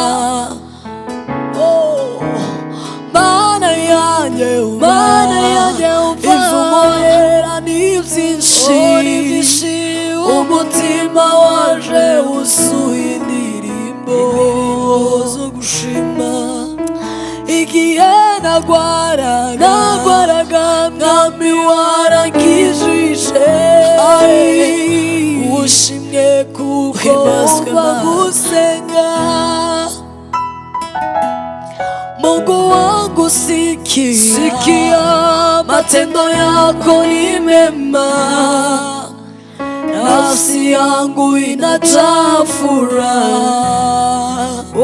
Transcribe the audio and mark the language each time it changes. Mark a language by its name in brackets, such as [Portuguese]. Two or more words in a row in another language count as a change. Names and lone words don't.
[Kinyarwanda] Mana yanjye umva, ibyo unkorera ni byinshi, umutima waje wuzuye indirimbo zo gushima. Igihe nagwaraga mwami warangijije, ushimwe kuko wumva ngusenga. [Swahili] Mungu wangu sikia, matendo yako ni mema, nafsi yangu inajaa furaha.